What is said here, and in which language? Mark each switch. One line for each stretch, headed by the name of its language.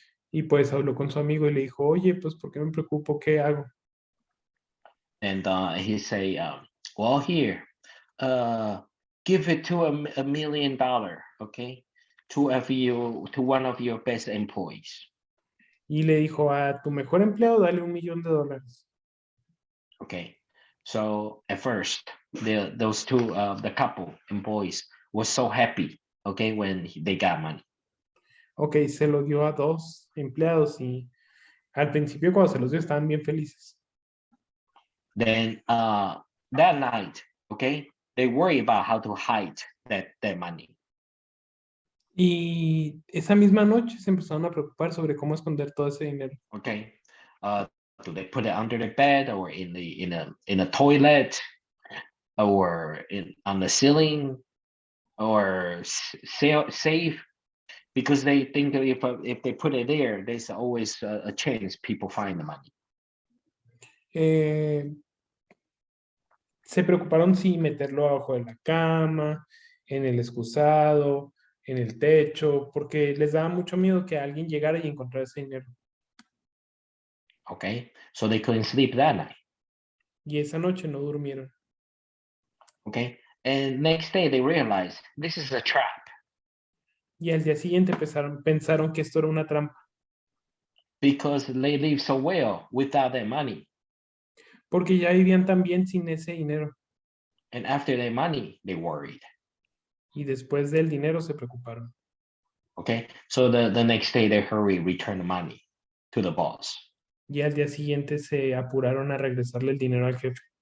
Spanish: Y pues habló con su amigo y le dijo, oye, pues ¿por qué me preocupo? ¿Qué hago?
English: And he say, well, here, give it to $1 million, okay, to one of your best employees.
Spanish: Y le dijo, a tu mejor empleado, dale $1,000,000.
English: Okay, so at first, those two, the couple employees was so happy, okay, when they got money.
Spanish: Ok, se lo dio a 2 empleados y al principio cuando se los dio estaban bien felices.
English: Then that night, okay, they worry about how to hide that money.
Spanish: Y esa misma noche se empezaron a preocupar sobre cómo esconder todo ese dinero.
English: Okay, do they put it under the bed or in a toilet or on the ceiling or safe? Because they think that if they put it there, there's always a chance people find the money.
Spanish: Se preocuparon si meterlo abajo de la cama, en el excusado, en el techo, porque les daba mucho miedo que alguien llegara y encontrara ese dinero.
English: Okay, so they couldn't sleep that night.
Spanish: Y esa noche no durmieron.
English: Okay, and next day they realized this is a trap.
Spanish: Y al día siguiente pensaron que esto era una trampa,
English: Because they live so well without their money.
Spanish: porque ya vivían tan bien sin ese dinero.
English: And after their money, they worried.
Spanish: Y después del dinero se preocuparon.
English: Okay, so the next day they return the money to the boss.
Spanish: Y al día siguiente se apuraron a regresarle el dinero al jefe.